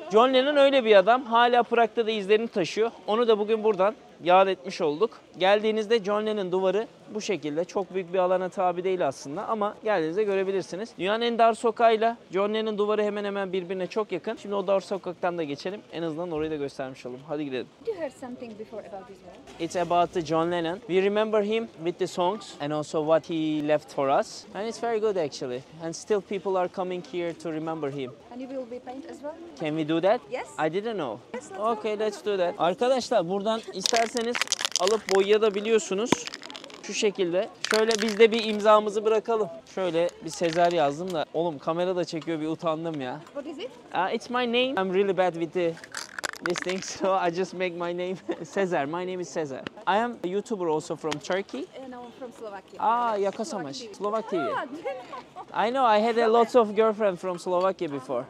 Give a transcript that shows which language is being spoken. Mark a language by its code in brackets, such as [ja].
[tr] John Lennon öyle bir adam. Hala Prag'da da izlerini taşıyor. Onu da bugün buradan yad etmiş olduk. Geldiğinizde John Lennon duvarı bu şekilde. Çok büyük bir alana tabi değil aslında ama geldiğinizde görebilirsiniz. Dünyanın en dar sokağıyla John Lennon duvarı hemen hemen birbirine çok yakın. Şimdi o dar sokaktan da geçelim. En azından orayı da göstermiş olalım. Hadi gidelim. [en] You heard something before about this wall? It's about the John Lennon. We remember him with the songs and also what he left for us. And it's very good actually. And still people are coming here to remember him. And you will be paint as well? Can we do that? Yes. I didn't know. Okay, let's do that. [tr] Arkadaşlar buradan isterseniz alıp boyayabiliyorsunuz. Şu şekilde. Şöyle biz de bir imzamızı bırakalım. Şöyle bir Sezer yazdım da. Oğlum kamera da çekiyor, bir utandım ya. [en] What is it? It's my name. I'm really bad with this thing, so I just make my name Sezer. My name is Sezer. I am a YouTuber also from Turkey. No, I'm from Slovakia. Yakasamaş. Slovak TV. Ah, I know, I had a lot of girlfriends from Slovakia before.